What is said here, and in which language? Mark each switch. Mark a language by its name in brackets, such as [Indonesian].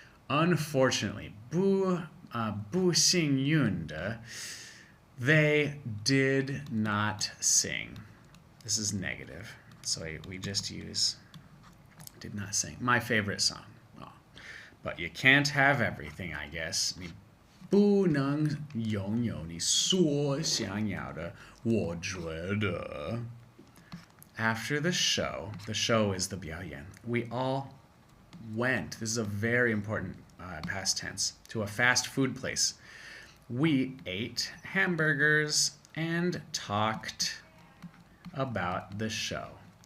[English] Unfortunately, [Chinese] 不幸运的, [English] they did not sing. This is negative, so we just use did not sing. My favorite song. Oh. But you can't have everything, I guess. [Chinese] 你不能拥有你所想要的，我觉得. [English] After the show is the [Chinese] 表演, [English] we all went, this is a very important past tense, to a fast food place. We ate hamburgers and talked about the show.